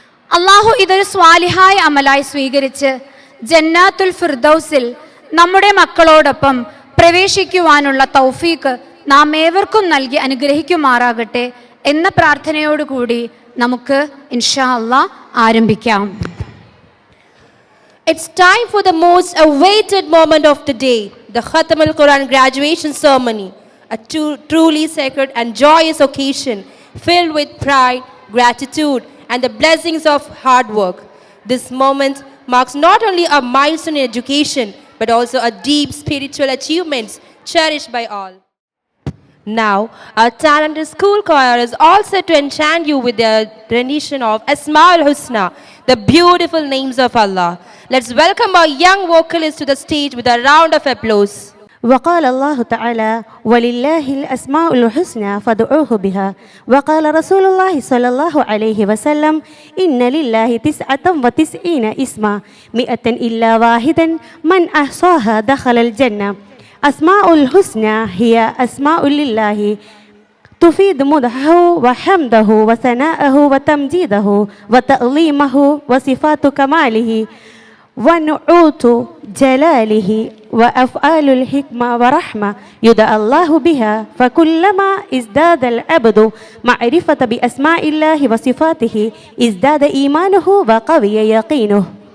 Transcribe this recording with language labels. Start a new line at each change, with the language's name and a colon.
Malayalam: അള്ളാഹു ഇതൊരു സ്വാലിഹായ അമലായി സ്വീകരിച്ച് ജന്നാത്തുൽ ഫിർദൗസിൽ നമ്മുടെ മക്കളോടൊപ്പം പ്രവേശിക്കുവാനുള്ള തൗഫീക്ക് നാം ഏവർക്കും നൽകി അനുഗ്രഹിക്കുമാറാകട്ടെ എന്ന പ്രാർത്ഥനയോടുകൂടി നമുക്ക് ഇൻഷാ അല്ലാഹ് ആരംഭിക്കാം.
English: It's time for the most awaited moment of the day, the Khatamul Quran graduation ceremony, a truly sacred and joyous occasion filled with pride, gratitude, and the blessings of hard work. This moment marks not only a milestone in education, but also a deep spiritual achievement cherished by all. Now, our talented school choir is all set to enchant you with their rendition of Asma'ul Husna, the beautiful names of Allah. Let's welcome our young vocalist to the stage with a round of applause.
Arabic: وقال الله تعالى ولله الأسماء الحسنى فادعوه بها وقال رسول الله صلى الله عليه وسلم إن لله 99 اسما 100 إلا واحدا من أحصاها دخل الجنة. أسماء الحسنى هي أسماء لله تفيد مدحه وحمده وثناءه وتمجيده وتعظيمه وصفات كماله ونعوت جلاله وأفعال الحكمة ورحمة يدعى الله بها فكلما ازداد العبد معرفة بأسماء الله وصفاته ازداد إيمانه وقوي يقينه.